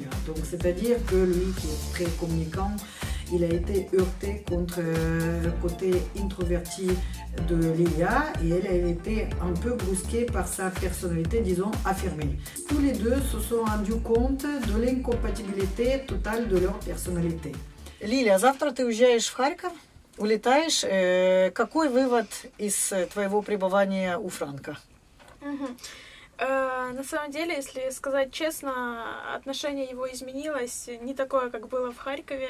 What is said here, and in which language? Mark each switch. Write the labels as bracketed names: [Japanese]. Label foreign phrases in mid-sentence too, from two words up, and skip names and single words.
[French] Donc c'est-à-dire que lui, qui est très communicant, il a été heurté contre le côté introverti de Lilia, et elle a été un peu brusquée par sa personnalité, disons, affirmée. Tous les deux se sont rendus compte de l'incompatibilité totale de leur personnalité. [Russian] Лиля, завтра ты уезжаешь в Харьков, улетаешь. Какой вывод из твоего пребывания у Франка? На самом деле, если сказать честно, отношение его изменилось, не такое, как было в Харькове.